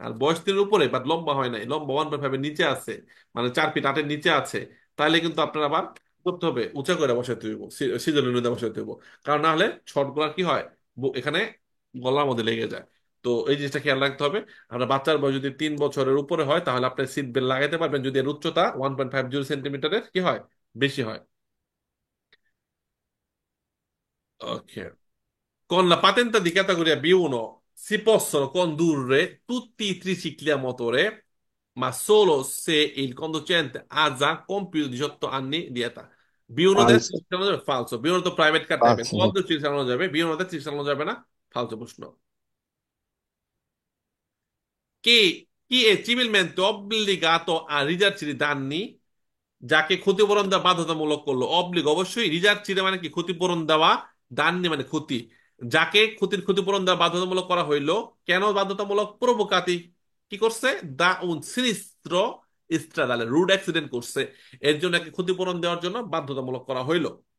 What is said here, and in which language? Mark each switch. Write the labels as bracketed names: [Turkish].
[Bangla] আর বয়স 3-এর উপরে বাট লম্বা হয় নাই, লম্বা 1.5-এর নিচে আছে, মানে 4 ফিট 8-এর নিচে আছে, তাহলে কিন্তু আপনার আবার করতে হবে উঁচা করে বসাতে হইব, সিজনের মধ্যে বসাতে হইব। কারণ না হলে শর্ট গুলা কি হয়? এখানে গলার মধ্যে লেগে যায়। তো এই জিনিসটা খেয়াল রাখতে হবে। আপনার বাচ্চার বয়স যদি 3 বছরের উপরে হয় তাহলে আপনি সিট বেল্ট লাগাইতে পারবেন যদি এর উচ্চতা 1.50 সেন্টিমিটারের কি হয়, বেশি হয়। [English] Ok. [Italian] Con la patente di categoria B1 si possono condurre tutti i tricicli a motore, ma solo se il conducente ha già compiuto 18 anni di età. [Bangla] B1 তে [Italian] falso, [Bangla] ট্রিক চালানো যাবে? ফালসো। B1 তো প্রাইভেট কার টাইপের, [Italian] falso, [Bangla] সব [Italian] sì. [Bangla] Trick চালানো যাবে, B1 তে trick চালানো যাবে না। ফালসো প্রশ্ন। [Italian] Chi è civilmente obbligato a risarcire i danni [Bangla] যাকে ক্ষতিপূরণ দেওয়া বাধ্যতামূলক করলো? অবলিগ, অবশ্যই। রিজার্ভ চিরে মানে কি? ক্ষতিপূরণ দেওয়া। দাননি মানে ক্ষতি। যাকে ক্ষতিপূরণ দেওয়া বাধ্যতামূলক করা হইলো। কেন বাধ্যতামূলক? প্রভোকাতি, কি করছে? দা উন সিনিস্ত্র স্ট্রাদালে, রুড অ্যাক্সিডেন্ট করছে, এর জন্য একে ক্ষতিপূরণ দেওয়ার জন্য বাধ্যতামূলক করা হইলো।